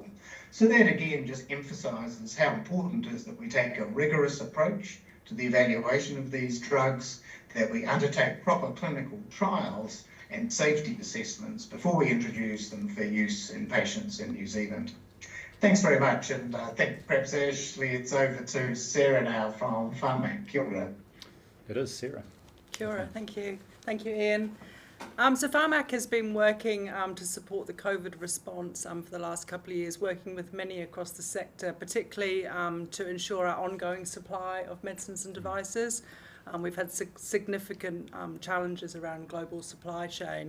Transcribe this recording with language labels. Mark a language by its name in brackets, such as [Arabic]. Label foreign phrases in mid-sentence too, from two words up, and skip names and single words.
[English] So that again just emphasises how important it is that we take a rigorous approach to the evaluation of these drugs, that we undertake proper clinical trials and safety assessments before we introduce them for use in patients in New Zealand. Thanks very much, and I think perhaps Ashley, it's over to Sarah now from Pharmac. [Māori] Kia ora. [English] It is Sarah. [Māori] Kia ora, [English] thank you. Thank you, Ian. So Pharmac has been working to support the COVID response for the last couple of years, working with many across the sector, particularly to ensure our ongoing supply of medicines and devices. We've had significant challenges around global supply chain.